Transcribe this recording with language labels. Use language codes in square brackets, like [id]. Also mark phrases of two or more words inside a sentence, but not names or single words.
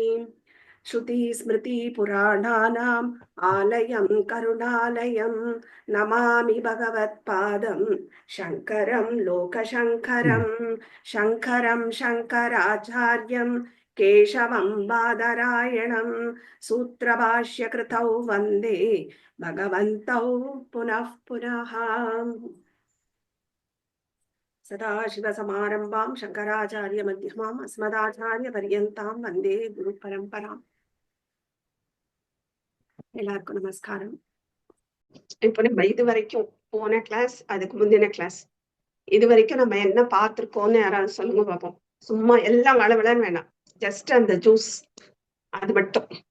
[sa] श्रुतिस्मृतिपुराणानाम् आलयं करुणालयं नमामि भगवत्पादं शङ्करं लोकशङ्करं शङ्करं शङ्कराचार्यं केशवं बादरायणं सूत्रभाष्यकृतौ वन्दे भगवन्तौ पुनः पुनः। सदाशिवसमारम्भां शङ्कराचार्यमध्यमाम् अस्मदाचार्यपर्यन्तां वन्दे गुरुपरम्पराम्। [ta] எல்லாருக்கும் நமஸ்காரம். இப்போ நம்ம இது வரைக்கும் போன கிளாஸ், அதுக்கு முந்தின கிளாஸ், இது வரைக்கும் நம்ம என்ன பார்த்திருக்கோம்னு யாராவது சொல்லுங்க பார்ப்போம். சும்மா எல்லாம் வளவளன்னு வேணாம், ஜஸ்ட் அந்த ஜூஸ் அது மட்டும்.